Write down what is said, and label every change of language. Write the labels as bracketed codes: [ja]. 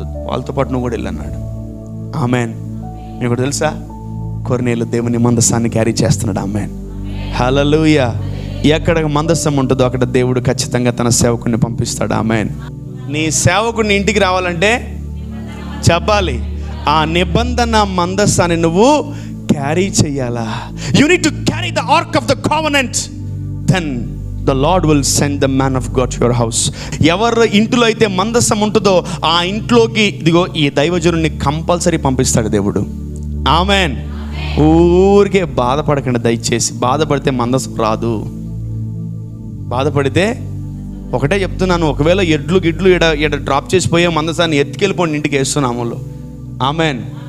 [te] వాళ్ళతో పాటు నువ్వు కూడా వెళ్ళన్నాడు. ఆమెన్. మీకు కూడా తెలుసా, కొర్నేలు దేవుని మందసాన్ని క్యారీ చేస్తున్నాడు. ఆమెన్. హల్లెలూయా. ఎక్కడ మందసం ఉంటుందో అక్కడ దేవుడు ఖచ్చితంగా తన సేవకుడిని పంపిస్తాడు. ఆమెన్. నీ సేవకుడిని ఇంటికి రావాలంటే చెప్పాలి, ఆ నిబంధన మందసాన్ని నువ్వు క్యారీ చేయాలా. [en] You need to carry the ark of the covenant, then the Lord will send the man of God to your house. [te] ఎవరు ఇంట్లో అయితే మందసం ఉంటుందో ఆ ఇంట్లోకి ఇదిగో ఈ దైవజనుడిని కంపల్సరీ పంపిస్తాడు దేవుడు. ఆమెన్. ఊరికే బాధపడకండి దయచేసి. బాధపడితే మందసం రాదు. బాధపడితే ఒకటే చెప్తున్నాను, ఒకవేళ ఎడ్లు ఇడ డ్రాప్ చేసిపోయే మందసాన్ని ఎత్తుకెళ్ళిపోండి ఇంటికి వేస్తున్నాములో. ఆమెన్.